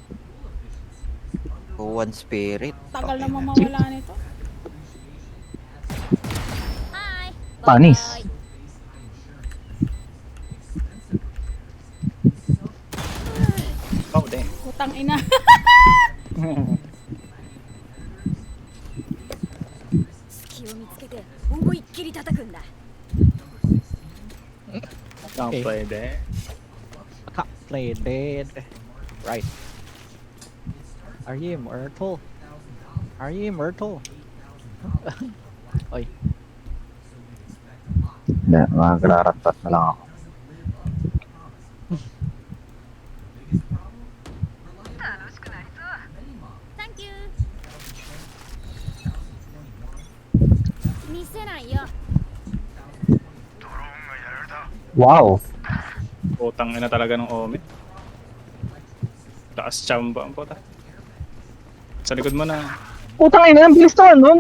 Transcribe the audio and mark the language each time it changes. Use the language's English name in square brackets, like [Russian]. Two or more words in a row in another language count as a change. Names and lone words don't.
[Filipino] Kuwan spirit. Tagal Okay naman na. mawala nito. Hi. Panis. Bye-bye. [English] Oh, damn. [Filipino] Putang ina. [Japanese] 隙を見つけて思いっきり叩くんだ。 [English] Can't play there. Can't play dead. Right. Are you immortal? Are you immortal? [Filipino] Oy. Hindi, magraratat na lang ako. [English] Thank you. [Japanese] 見せないよ。 [Filipino] Wow! Putang ina talaga ng Omen. Taas chamba ang puta. Sa likod mo na. Putang ina, ang bilis naman nun!